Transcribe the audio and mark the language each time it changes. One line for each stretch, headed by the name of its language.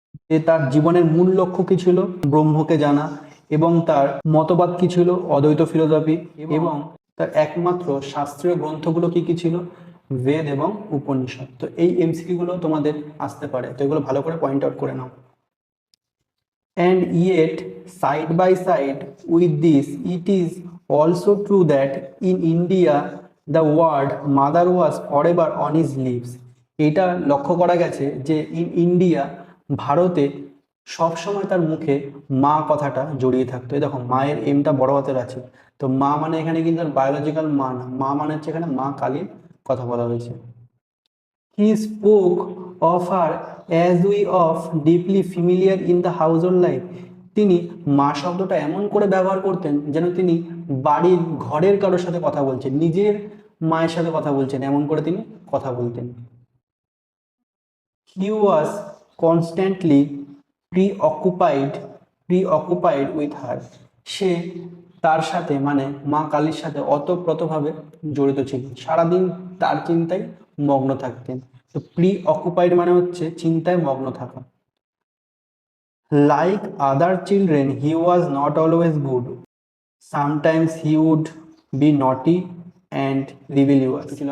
Bangla: যে তার জীবনের মূল লক্ষ্য কি ছিল? ব্রহ্মকে জানা। এবং তার মতবাদ কি ছিল? অদ্বৈত ফিলোসফি। এবং তার একমাত্র শাস্ত্রীয় গ্রন্থগুলো কি কি ছিল? বেদ এবং উপনিষদ। তো এই এমসিকিউ গুলো তোমাদের আসতে পারে, তো এগুলো ভালো করে পয়েন্ট আউট করে নাও।
English: And yet, side by side with this, it is also true that in India, the word mother was forever on his lips.
Bangla: এটা লক্ষ্য করা গেছে যে
English: in India,
Bangla: ভারতে সবসময় তার মুখে মা কথাটা জড়িয়ে থাকতো। এই দেখো মায়ের এমটা বড় হাতের আছে, তো মা মানে এখানে কিন্তু বায়োলজিক্যাল মা না, মা মানে হচ্ছে এখানে মা কালীর কথা বলা হয়েছে।
English: He spoke of her as we of deeply familiar in the household life.
Bangla: তিনি মা শব্দটা এমন করে ব্যবহার করতেন যেন তিনি বাড়ির ঘরের কারোর সাথে কথা বলছেন, নিজের মায়ের সাথে কথা বলছেন, এমন করে তিনি কথা বলতেন।
English: He was constantly preoccupied with her.
Bangla: সে তার সাথে মানে মা কালীর সাথে ওতপ্রোতভাবে জড়িত ছিলেন, সারাদিন তার চিন্তায় মগ্ন থাকতেন। তো প্রিঅকুপাইড মানে হচ্ছে চিন্তায় মগ্ন থাকা।
English: Like other children he was not always good, sometimes he would be naughty and rebellious ছিল।